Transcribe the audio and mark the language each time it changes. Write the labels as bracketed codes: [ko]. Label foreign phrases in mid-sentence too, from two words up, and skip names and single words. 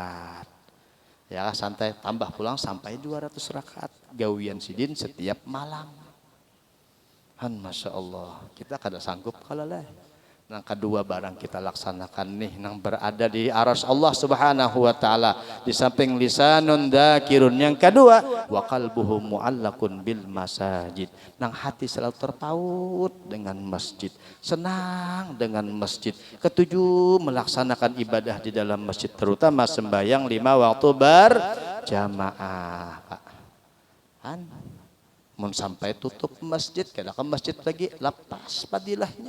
[bjn] Ya santai tambah pulang sampai 200 rakaat gawian sidin setiap malam. [ar] ما شاء الله, [bjn] kita kada sanggup kalau lah. Nang kedua barang kita laksanakan nih, nang berada di aras [ar] الله سبحانه وتعالى, [bjn] di samping [ar] لسان ذاكر. [bjn] Yang kedua, [ar] وقلبه معلق بالمساجد. [bjn] Nang hati selalu terpaut dengan masjid, senang dengan masjid. Ketujuh, melaksanakan ibadah di dalam masjid, terutama sembahyang 5 waktu berjamaah. Pak, mun sampai tutup masjid, kada ke masjid lagi, lepas padilahnya.